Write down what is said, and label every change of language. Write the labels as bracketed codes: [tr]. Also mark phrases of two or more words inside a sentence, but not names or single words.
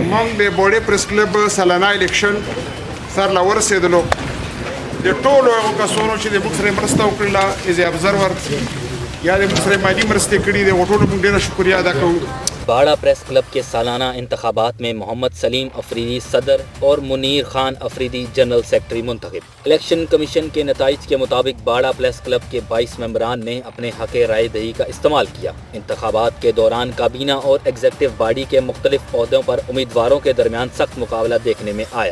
[ps] زمونږ د بوډۍ پریس کلب سالانه الیکشن سر له ورسېدلو د ټولو هغو کسانو چې د موږ سره مرسته وکړله [en] as observer [ps] یا د موږ سره مالي مرستې کړي د هغو ټولو موږ ډېره شکریه ادا کوو. [ur] باڑہ پریس کلب کے سالانہ انتخابات میں محمد سلیم افریدی صدر اور منیر خان افریدی جنرل سیکرٹری منتخب. الیکشن کمیشن کے نتائج کے مطابق باڑہ پریس کلب کے 22 ممبران نے اپنے حق رائے دہی کا استعمال کیا. انتخابات کے دوران کابینہ اور ایگزیکٹو باڈی کے مختلف عہدوں پر امیدواروں کے درمیان سخت مقابلہ دیکھنے میں آیا.